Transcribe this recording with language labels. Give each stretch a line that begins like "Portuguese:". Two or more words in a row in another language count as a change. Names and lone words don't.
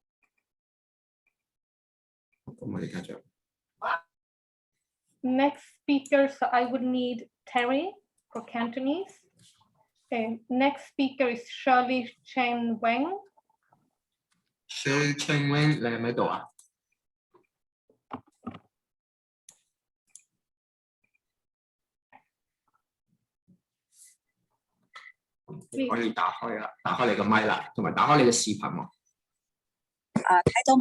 English: Next speaker, so I would need Terry for Cantonese. Next speaker is Shirley Chen Wang.
Cantonese: Shirley Chen Wang 你喺咪度啊？你可以打開啦，打開你個咪啦，同埋打開你嘅視頻喎。睇到嘛？